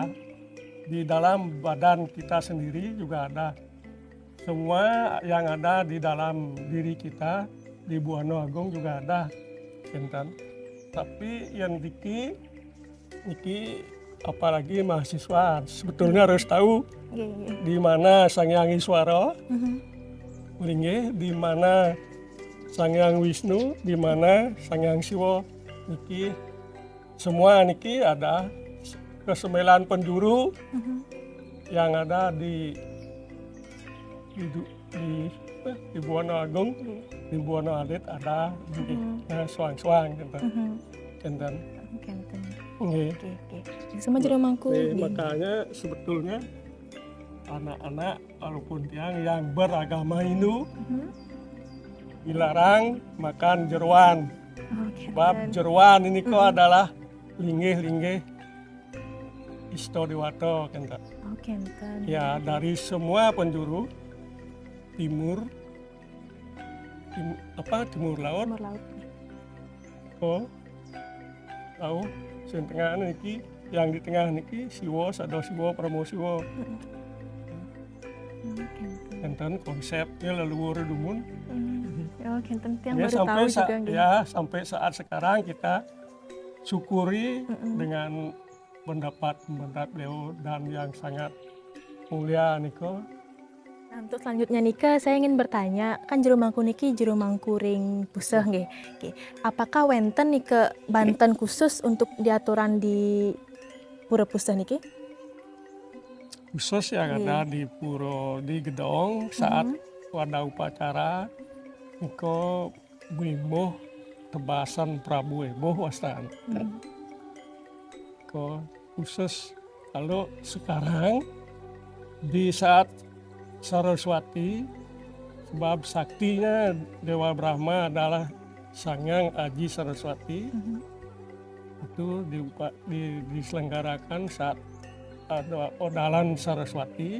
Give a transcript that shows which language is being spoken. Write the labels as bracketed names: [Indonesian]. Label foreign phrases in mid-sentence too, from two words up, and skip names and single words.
[Indonesian] Di dalam badan kita sendiri juga ada. Semua yang ada di dalam diri kita di Buana Agung juga ada. Kentan. Tapi yang niki apalagi mahasiswa sebetulnya harus tahu di mana Sang Hyang Iswara, di mana Sang Hyang Wisnu, di mana Sang Hyang Siwa. Niki semua niki ada ke-9 penjuru yang ada di Buana Agung, di Buana Alit ada [Balinese] suang-suang kentan. [Indonesian] Sama jero mangku. Makanya sebetulnya anak-anak walaupun yang beragama Hindu dilarang makan jeruan. Sebab jeruan ini kok adalah linggih-linggih Isto Dewato kentan. Ya dari semua penjuru timur laut. Tahu [Balinese] sing tengah niki, [Indonesian] yang di tengah niki Siwo, Sado Siwo, Pramu Siwo. Enten konsepnya leluhur dumun. Sampai saat sekarang kita syukuri dengan pendapat beliau dan yang sangat mulia niko. Nah, untuk selanjutnya nika saya ingin bertanya, kan jero mangku niki jero mangku [Balinese] ring puseh nggih. [Indonesian] Apakah [Balinese] wenten nika [Indonesian] Banten khusus untuk diaturan di pura puseh niki? Khusus yang ada di pura di gedong saat ada upacara niko bimbo tebasan Prabu Eboh wastan. Khusus. Kalau sekarang di saat Saraswati, sebab saktinya Dewa Brahma adalah Sang Hyang Aji Saraswati, itu diselenggarakan saat ada Odalan Saraswati.